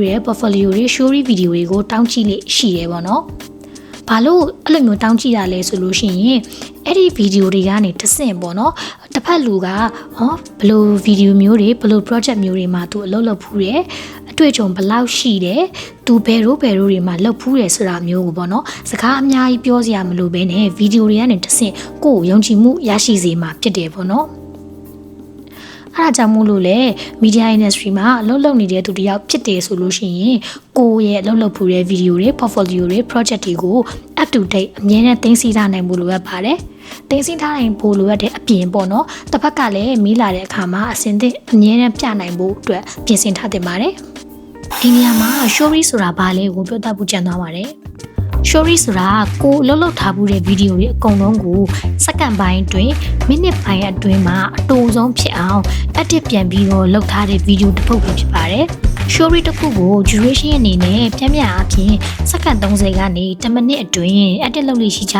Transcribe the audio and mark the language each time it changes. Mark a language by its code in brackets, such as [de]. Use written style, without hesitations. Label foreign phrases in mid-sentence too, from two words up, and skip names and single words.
[my] တဲ့ portfolio တွေ [en] story video [my] တွေကိုတောင်းကြည့်လိရှိတယ်ပေါ့နော်ဘာလို့အဲ့လိုမျိုးတောင်းကြည့်ရလဲဆိုလို့ရှိရင်အဲ့ဒီဗီဒီယိုတွေကနေတဆင့်ပေါ့နော်တစ်ဖက်လူကဘယ်လိုဗီဒီယိုမျိုးတွေဘယ်လို project မျိုးတွေမှာသူအလုပ်လုပ်ဖူးတယ်အတွေ့အကြုံဘယ်လောက်ရှိတယ်သူဘယ်လိုတွေမှာလုပ်ဖူးတယ်ဆိုတာမျိုးကိုပေါ့နော်စကားအများကြီးပြောစရာမလိုဘဲနဲ့ဗီဒီယိုတွေကနေတဆင့်ကိုယ်ကိုယုံကြည်မှုရရှိစေ မှာဖြစ်တယ်ပေါ့နော်အဲ့ဒါကြောင့်မို့လို့လေ [en] media industry [my] မှာအလုပ်လုပ်နေတဲ့သူတယောက်ဖြစ်တယ်ဆိုလို့ရှိရင်ကိုယ့်ရဲ့အလုပ်လုပ်ဖူးတဲ့ဗီဒီယိုတွေ portfolio တွေ project တွေကို [en] up to date [my] အမြဲတမ်းသိသိထားနိုင်ဖို့လိုအပ်ပါတယ်သိသိထားနိုင်ဖို့လိုအပ်တဲ့အပြင်ပေါ့နော်တစ်ဖက်ကလည်းမေးလာတဲ့အခါမှာအစင်သစ်အမြဲတမ်းပြနိုင်ဖို့အတွက်ပြင်ဆင်ထားတင်ပါတယ်ဒီနေရာမှာ story ဆိုတာဘာလဲကိုပြောတတ်ဖို့ကြံသွားပါတယ် story ဆိုတာကိုအလုပ်လုပ်ထားမှုတဲ့ဗီဒီယိုတွေအကုန်လုံးကိုစက္ကန့်ပိုင်းအတွင်းမိနစ်ပိုင်းအတွင်းမှာအတိုးဆုံးဖြစ်အောင် edit ပြန်ပြီးတော့လုပ်ထားတဲ့ဗီဒီယိုတစ်ပုဒ်ပဲဖြစ်ပါတယ်။ story တစ်ခုကို duration အနေနဲ့ပြန်ပြန်အပြင်စက္ကန့်30ကနေ10မိနစ်အတွင်း edit လုပ်လို့ရှိကြ